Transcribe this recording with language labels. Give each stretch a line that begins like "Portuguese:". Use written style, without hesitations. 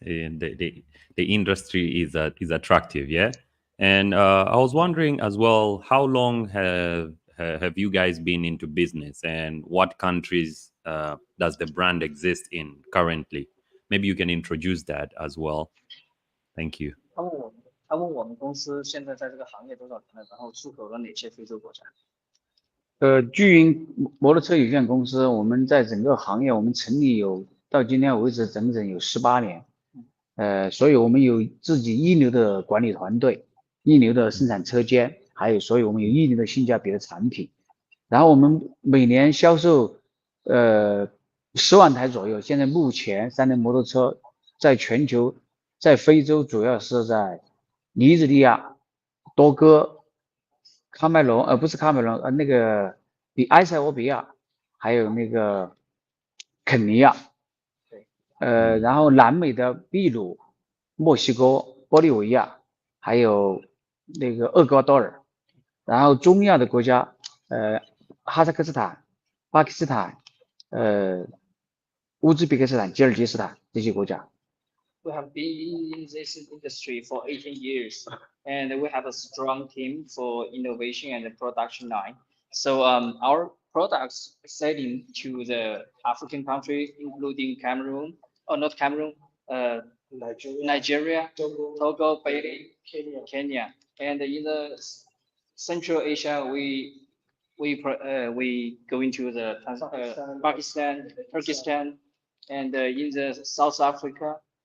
English: The industry is attractive, yeah. And I was wondering as well, how long have you guys been into business, and what countries does the brand exist in currently? Maybe you can introduce that as well. Thank you.
Chinese: 他问我们公司现在在这个行业多少年了，然后出口了哪些非洲国家？巨云摩托车有限公司，我们在整个行业，我们成立到今天为止整整有18年。所以我们有自己一流的管理团队，一流的生产车间，所以我们有一流的性价比的产品。然后我们每年销售10万台左右。现在目前三轮摩托车在全球，在非洲主要是在尼日利亚、多哥、喀麦隆，不是喀麦隆，那个埃塞俄比亚，还有那个肯尼亚。然后南美的秘鲁、墨西哥、玻利维亚，还有那个厄瓜多尔，然后中亚的国家，哈萨克斯坦、巴基斯坦、乌兹别克斯坦、吉尔吉斯坦这些国家。
English: We have been in this industry for 18 years, and we have a strong team for innovation and the production line. So our products selling to the African countries, including Cameroon, or not Cameroon, Nigeria, Togo, Benin, Kenya, and in the Central Asia, we go into the Pakistan, Turkestan, and in the South Africa.